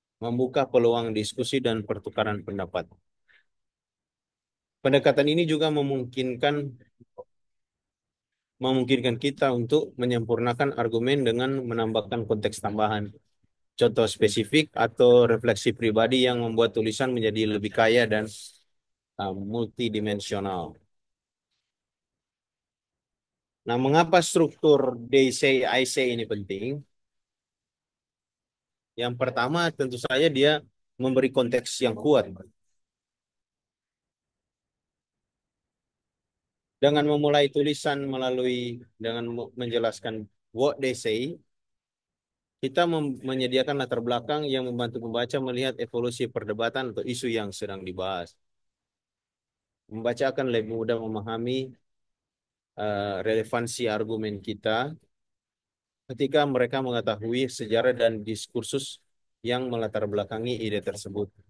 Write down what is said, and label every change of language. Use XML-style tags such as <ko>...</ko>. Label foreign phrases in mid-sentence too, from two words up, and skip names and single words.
<id>membuka peluang diskusi dan pertukaran pendapat. Pendekatan ini juga memungkinkan kita untuk menyempurnakan argumen dengan menambahkan konteks tambahan, contoh spesifik atau refleksi pribadi yang membuat tulisan menjadi lebih kaya dan multidimensional. Nah, mengapa struktur</id> <en>they say, I say</en> <id>ini penting? Yang pertama, tentu saja dia memberi konteks yang kuat. Dengan memulai tulisan dengan menjelaskan</id> <en>what they say,</en> <id>kita menyediakan latar belakang yang membantu pembaca melihat evolusi perdebatan atau isu yang sedang dibahas. Membaca akan lebih mudah memahami relevansi argumen kita ketika mereka mengetahui sejarah dan diskursus yang melatar belakangi ide tersebut.</id>